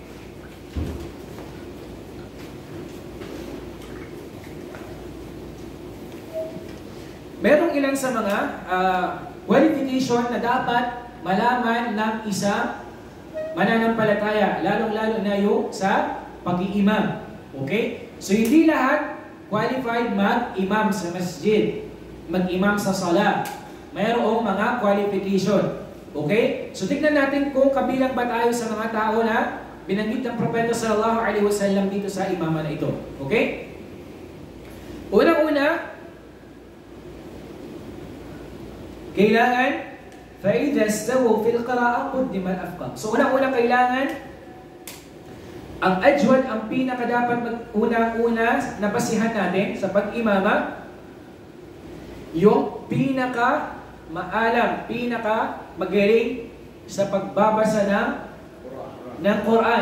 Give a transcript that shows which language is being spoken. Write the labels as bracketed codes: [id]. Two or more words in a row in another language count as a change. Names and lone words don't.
[tl] Merong ilan sa mga qualification na dapat malaman ng isang mananampalataya, lalong-lalo na yung sa pag-iimam. Okay? So hindi lahat qualified mag-imam sa masjid, mag-imam sa salat. Mayroong mga qualification. Okay? So tignan natin kung kabilang ba tayo sa mga tao na binanggit ng Propeta [ar] صلى الله عليه وسلم [tl] dito sa imama na ito. Okay? Unang-una, kailangan [ar] فَإِذَا اسْتَوَوْا فِي الْقِرَاءَةِ قُدِّمَ الْأَفْقَهُ. [tl] So unang-una kailangan ang ajwad, ang pinakadapat unang-una na basihan natin sa pag-imama, yung pinaka-maalam, pinaka-magaling sa pagbabasa ng Quran.